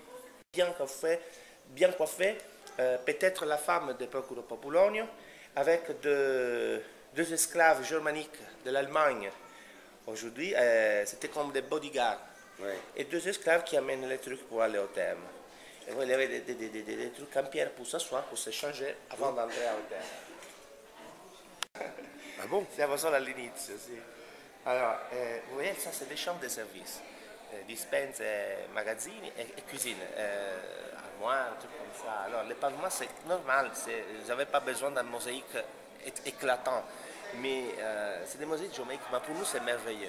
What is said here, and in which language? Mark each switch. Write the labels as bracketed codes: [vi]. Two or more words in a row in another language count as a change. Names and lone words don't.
[fr] Bien coiffé, peut-être la femme de Procolo Popolone, avec deux esclaves germaniques de l'Allemagne. Aujourd'hui, c'était comme des bodyguards. Et 2 esclaves qui amènent les trucs pour aller au terme. Et il y avait des trucs en pierre pour s'asseoir, pour se changer avant d'entrer au terme. Ah bon? [it] Siamo solo all'inizio, sì. Allora, [fr] vous voyez, ça c'est des chambres de service. [it] Dispense, magazzini [fr] et cuisine, armoire, trucs comme ça. Alors, les pavements, c'est normal, vous n'avez pas besoin d'un mosaïque éclatant. Mais c'est des mosaïques géométriques, mais pour nous c'est merveilleux.